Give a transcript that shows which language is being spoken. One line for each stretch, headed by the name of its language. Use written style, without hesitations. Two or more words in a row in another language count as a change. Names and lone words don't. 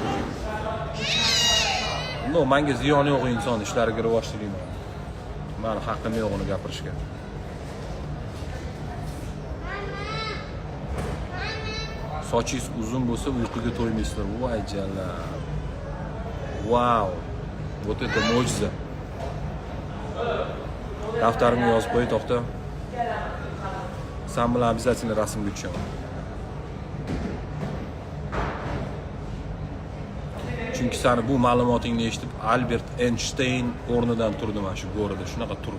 Uzbek: No, menga ziyoni yo'q inson ishlariga rivoj tilayman. Meni haqqim yo'q uni gapirishga. Sochingiz uzun bo'lsa uyquga to'ymaysizlar. Voy jalla. Wow.
Russian: Вот это
Uzbek: mo'jiza. Daftarimga yozib qo'y, to'xta. Sen bilan обязательно rasmga tushaman. Chunki seni bu ma'lumotingni eshitib Albert Einstein o'rnidan turdi mana shu go'rida, shunaqa turdi.